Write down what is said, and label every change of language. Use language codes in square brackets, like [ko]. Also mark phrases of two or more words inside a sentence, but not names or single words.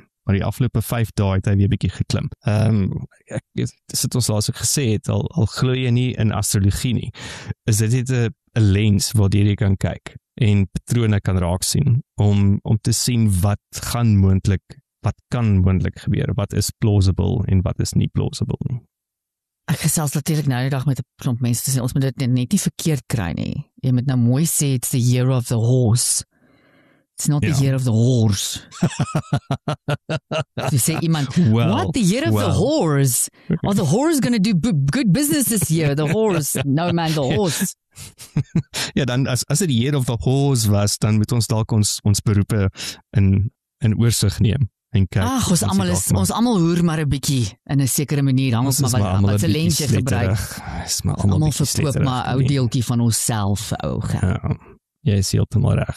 [af] Maar die afgelope 5 dae het hy weer bietjie geklim. Dis het ons laas ook gesê het, al glo jy nie in astrologie nie, is dit net 'n lens waardeur jy kan kyk en patrone kan raak sien, om te sien wat kan moontlik gebeur, wat is plausible en wat is nie plausible nie. Ek gesels natuurlik nou die dag met 'n klomp mense te sê, ons moet dit net nie verkeerd kry nie. Jy moet nou mooi sê, [en] it's the year of the horse. It's not the year of the horse. [af] So sê iemand, [en] what, the year of the horse? Are the horse going to do good business this year? The horse, no man, the horse. [af] Ja, dan as dit die [en] year of the horse [af] was, dan moet ons dalk ons beroepe in oorsig neem. Ag, ons almal hoer maar 'n bietjie in 'n sekere manier, hang ons maar wat 'n lensjie gebruik. Is maar almal verkoop maar 'n ou deeltjie van onsself, ou geld. Ja. Jy is heeltemal reg.